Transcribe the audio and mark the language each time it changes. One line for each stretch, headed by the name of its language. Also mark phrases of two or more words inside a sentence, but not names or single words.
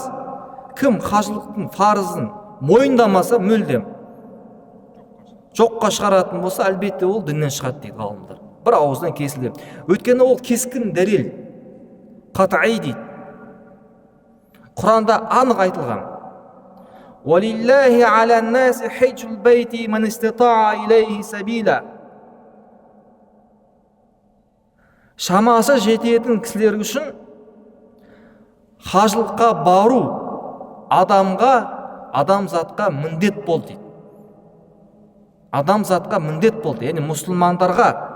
Kazakh: Кім қажылықтың фарызын мойындамаса мүлдем жоққа шығаратын болса, әлбетте ол діннен шығады дейді ғалымдар. Бір ауыздан кесілді. Өйткені ол кескін дәлел, қатаи дейді. Құранда анық айтылған.
Arabic: وَلِلَّهِ عَلَى النَّاسِ حِجُّ الْبَيْتِ مَنِ اسْتَطَاعَ إِلَيْهِ سَبِيلًا.
Kazakh: Шамасы жететін кісілер үшін қажылыққа бару адамзатқа міндет болды дейді. Адамзатқа міндет болды, яғни мұсылмандарға.